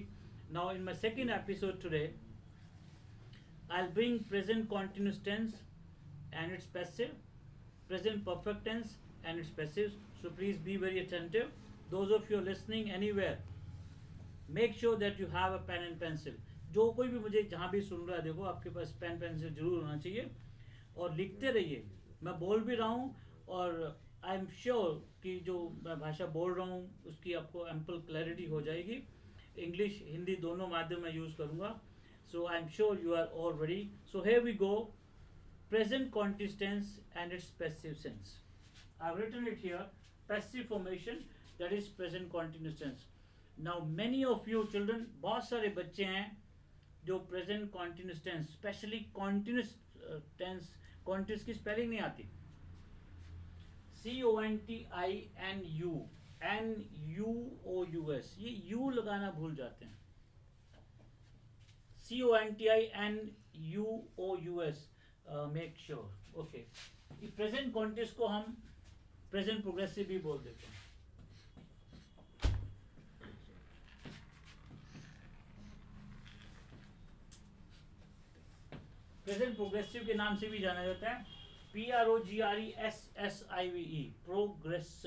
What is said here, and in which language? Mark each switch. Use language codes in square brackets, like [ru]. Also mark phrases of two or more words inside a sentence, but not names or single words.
[en] Now in my second episode today, I'll bring present continuous tense and its passive, present perfect tense and its passive. So please be very attentive. Those of you listening anywhere, make sure that you have a pen and pencil. [hi] जो कोई भी मुझे जहाँ भी सुन रहा है, देखो आपके पास पेन पेंसिल जरूर होना चाहिए और लिखते रहिए. मैं बोल भी रहा हूँ और [en] I am sure [hi] कि जो मैं भाषा बोल रहा हूँ उसकी आपको [en] ample clarity [hi] हो जाएगी. इंग्लिश हिंदी दोनों माध्यम में यूज़ करूँगा. [en] So I'm sure you are all ready. So here we go. Present continuous tense and its passive sense. I've written it here. Passive formation, that is present continuous tense. Now many of you children, [hi] बहुत सारे बच्चे हैं जो [en] present continuous tense, especially continuous tense, [hi] continuous की spelling नहीं आती. CONTINUS, ये U लगाना भूल जाते हैं. [en] CONTINUOUS, make sure. Okay. [hi] ये [en] present continuous [hi] को हम [en] present progressive [hi] भी बोल देते हैं. [en] present progressive [hi] के नाम से भी जाना जाता है. [en] PROGRESSIVE, प्रोग्रेसिव.